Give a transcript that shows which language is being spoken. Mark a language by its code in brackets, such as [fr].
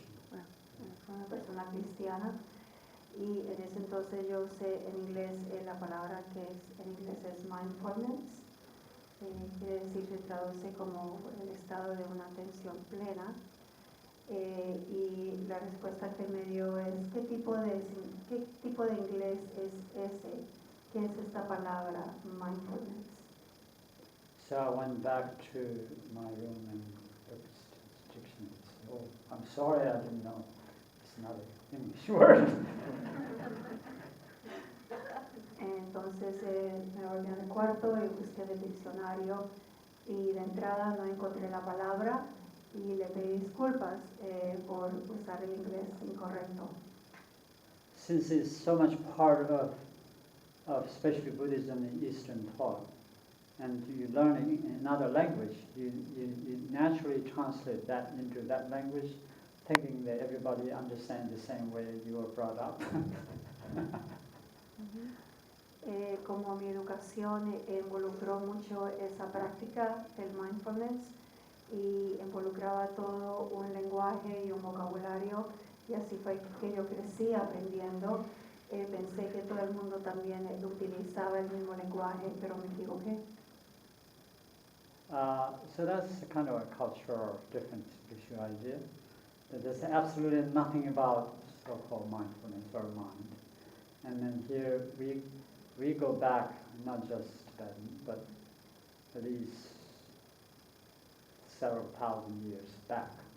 [es] Bueno, fue una persona cristiana y en ese entonces yo usé en inglés la palabra que en inglés es mindfulness, quiere decir, se traduce como el estado de una atención plena. y la respuesta que me dio es ¿qué tipo de inglés es ese? ¿Qué es esta palabra mindfulness? [en] So I went back to my room and looked at the dictionary and said, oh, I'm sorry, I didn't know. It's not an English word. [es] Entonces me volví al cuarto y busqué en el diccionario y de entrada no encontré la palabra y le pedí disculpas por usar el inglés incorrecto. [en] Since it's so much part of especially Buddhism and Eastern thought, and you learn it in another language, you naturally translate that into that language, thinking that everybody understands the same way you were brought up. [es] Como mi educación involucró mucho esa práctica, el mindfulness, y involucraba todo un lenguaje y un vocabulario, y así fue que yo crecí aprendiendo. Pensé que todo el mundo también utilizaba el mismo lenguaje, pero me equivoqué. [en] So that's kind of a cultural difference issue idea. That there's absolutely nothing about so-called mindfulness or mind. And then here we go back, not just Tibetan, but at least several thousand years back.